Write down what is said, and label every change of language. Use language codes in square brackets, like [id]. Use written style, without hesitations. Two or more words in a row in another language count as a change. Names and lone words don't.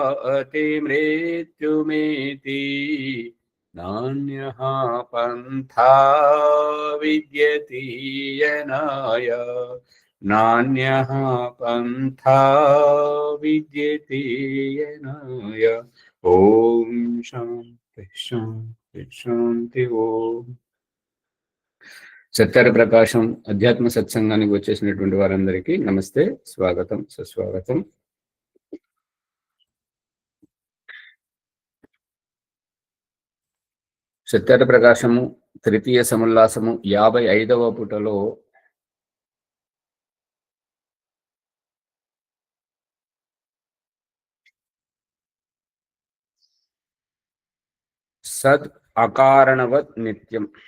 [sa] अतिमृत्युमेति नान्यः पन्था विद्यते यनाय नान्यः पन्था विद्यते यनाय। ओम शांति शांति शांति। [te] ओम సత్యార ప్రకాశం అధ్యాత్మ సత్సంగానికి వచ్చేసినటువంటి వారందరికీ నమస్తే, స్వాగతం, సుస్వాగతం. సత్యార ప్రకాశము తృతీయ సముల్లాసము 55వ పుటలో [sa] సద్ అకారణవత్ నిత్యం.